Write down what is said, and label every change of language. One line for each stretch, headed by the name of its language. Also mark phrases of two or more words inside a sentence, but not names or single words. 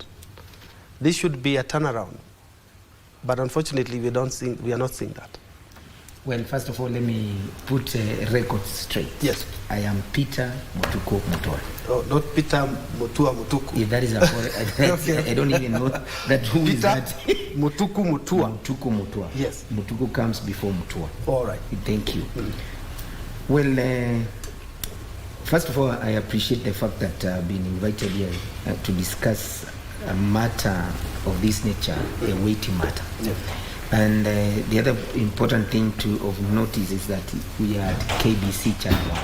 English: This should be a turnaround. But unfortunately, we are not seeing that. Well, first of all, let me put records straight. Yes. I am Peter Mutuku Mutua. Oh, not Peter Mutua Mutuku. If that is a okay. I don't even know that who Peter is that. Mutuku Mutua. Mutuku Mutua. Yes. Mutuku comes before Mutua. All right. Thank you. Well, first of all, I appreciate the fact that I've been invited here to discuss a matter of this nature, a weighty matter. Yeah. And the other important thing of notice is that we are at KBC Channel 1.